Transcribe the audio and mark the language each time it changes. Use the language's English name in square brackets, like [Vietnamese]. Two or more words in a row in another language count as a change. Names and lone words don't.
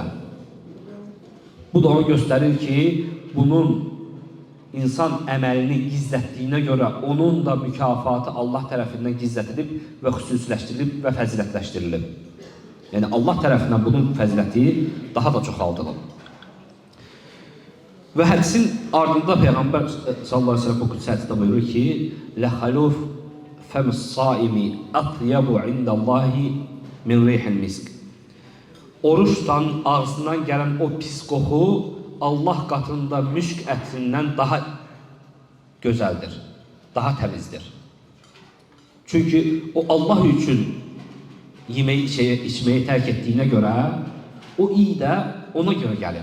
[Azerbaijani] Bu da onu göstərir ki, bunun insan əməlini gizlətdiyinə görə onun da mükafatı Allah tərəfindən gizlədilib və xüsusiləşdirilib və fəzilətləşdirilib. Yəni Allah tərəfindən bunun fəziləti daha da çoxaldılıb. Və hədisin ardında Peyğəmbər [Arabic] صلى الله عليه وسلم [Azerbaijani] bu qudsi hədisdə buyurur ki: [Arabic] "لخلوف فم الصائم أطيب عند الله من ريح المسك." [Azerbaijani] Oruç tutan ağzından gələn o pis qoxu Allah qatında müşk ətrindən daha gözəldir, daha təmizdir. Çünki o Allah üçün yeməyi, içməyi tərk etdiyinə görə o iyi də ona görə gəlir.